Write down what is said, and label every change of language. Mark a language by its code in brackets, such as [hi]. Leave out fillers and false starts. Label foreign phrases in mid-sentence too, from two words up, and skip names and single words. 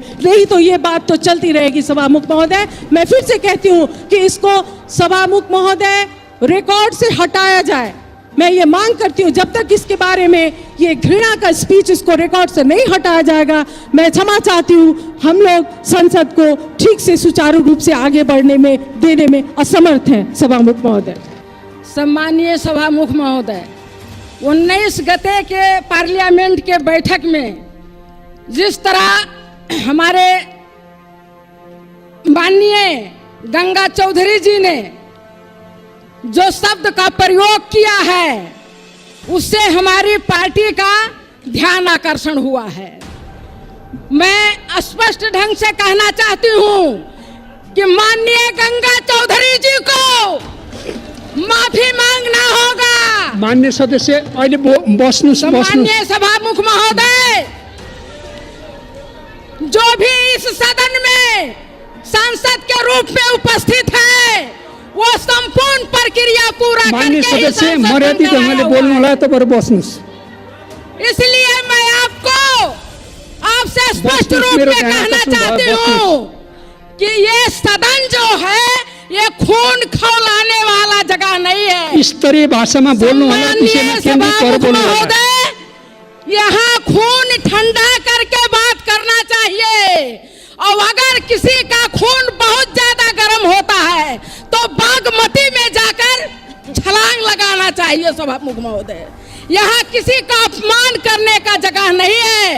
[hi] नहीं तो ये बात तो चलती रहेगी सभामुख महोदय। मैं फिर से कहती हूँ कि इसको सभामुख महोदय रिकॉर्ड से हटाया जाए। मैं ये मांग करती हूँ, जब तक इसके बारे में ये घृणा का स्पीच इसको रिकॉर्ड से नहीं हटाया जाएगा, मैं क्षमा चाहती हूँ। हम लोग संसद को ठीक से सुचारू रूप से आगे बढ़ने में देने में असमर्थ हैं सभामुख महोदय। सम्मानीय सभामुख महोदय, 19 गते के पार्लियामेंट के बैठक में जिस तरह हमारे माननीय गंगा चौधरी जी ने जो शब्द का प्रयोग किया है उससे हमारी पार्टी का ध्यान आकर्षण हुआ है। मैं स्पष्ट ढंग से कहना चाहती हूं कि माननीय गंगा चौधरी जी को माफी मांगना होगा। [ne] माननीय सदस्य अहिले बस्नुस्। [hi] माननीय सभामुख महोदय, जो भी इस सदन में सांसद के रूप में उपस्थित है वो संपूर्ण प्रक्रिया पूरा माननीय करके [ne] सदस्य मर्यादित ढंगले बोल्नु होला, तपाईहरु बस्नुस्। [hi] इसलिए मैं आपसे स्पष्ट रूप में कहना चाहती हूँ कि ये सदन जो है ये खून खौलाने वाला जगह नहीं है। [ne] स्तरीय भाषा में बोल्नु होला, विषयमा केन्द्रित गरेर बोल्नु होला। [hi] यहाँ खून ठंडा करके बात करना चाहिए। और अगर किसी का खून बहुत ज्यादा गर्म होता है तो बागमती में जाकर छलांग लगाना चाहिए सभामुख महोदय। यहाँ किसी का अपमान करने का जगह नहीं है।